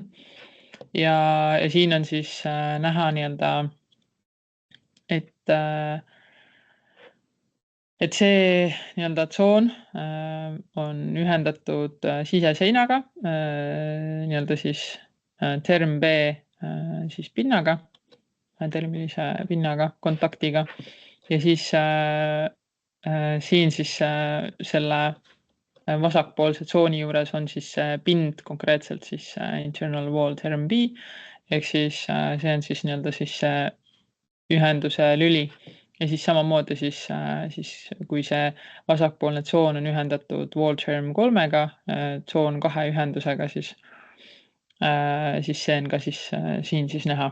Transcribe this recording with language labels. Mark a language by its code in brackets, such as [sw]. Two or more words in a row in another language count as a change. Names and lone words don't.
[et] Ja siin on siis näha nii-öelda, et see nii-öelda tsoon on ühendatud siseseinaga, nii-öelda siis term B siis pinnaga, termilise pinnaga, kontaktiga. Ja siis siin siis selle vasakpoolse tsooni juures on siis pind konkreetselt siis [en] internal wall [et] term B, ehk siis see on siis nii-öelda siis ühenduse lüli. Ja siis samamoodi siis kui see vasakpoolne tsoon on ühendatud wall term 3-ga, tsoon 2 ühendusega, siis see on ka siis siin siis näha.